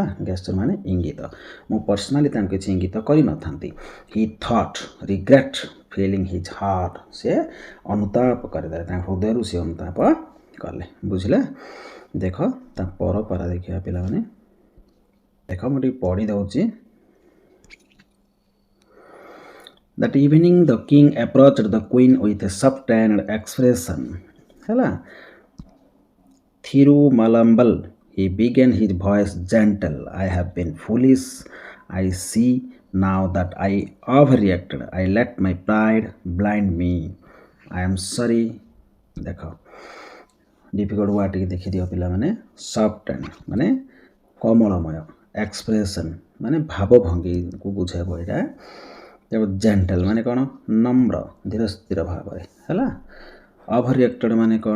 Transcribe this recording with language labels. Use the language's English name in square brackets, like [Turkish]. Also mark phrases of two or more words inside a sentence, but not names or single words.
[Odia] ଗେଷ୍ଟର ମାନେ ଇଙ୍ଗିତ, ମୁଁ ପର୍ସନାଲି ତାଙ୍କୁ କିଛି ଇଙ୍ଗିତ କରିନଥାନ୍ତି। [English] he thought regret filling his heart, [Odia] ସେ ଅନୁତାପ କରିଦେଲେ, ତାଙ୍କ ହୃଦୟରୁ ସେ ଅନୁତାପ କଲେ, ବୁଝିଲେ। ଦେଖ ତା ପରପରା ଦେଖିବା ପିଲାମାନେ, ଦେଖ ମୁଁ ଟିକେ ପଢ଼ି ଦେଉଛି। [English] That evening the king approached the queen with a softened expression, ହେଲା। Thirumalambal, he began his voice gentle. I have been foolish. I see now that I overreacted. I let my pride blind me. I am sorry. [Odia] ଦେଖ [English] difficult word [Odia] ଟିକେ ଦେଖିଦିଅ ପିଲାମାନେ। ସଫ୍ଟ ମାନେ କୋମଳମୟ, ଏକ୍ସପ୍ରେସନ୍ ମାନେ ଭାବଭଙ୍ଗୀକୁ ବୁଝାଇବ ଏଇଟା। ଜେଣ୍ଟଲ୍ ମାନେ କ'ଣ? ନମ୍ର, ଧୀର ସ୍ଥିର ଭାବରେ, ହେଲା। ଓଭରରିଏକ୍ଟେଡ୍ ମାନେ କ'ଣ?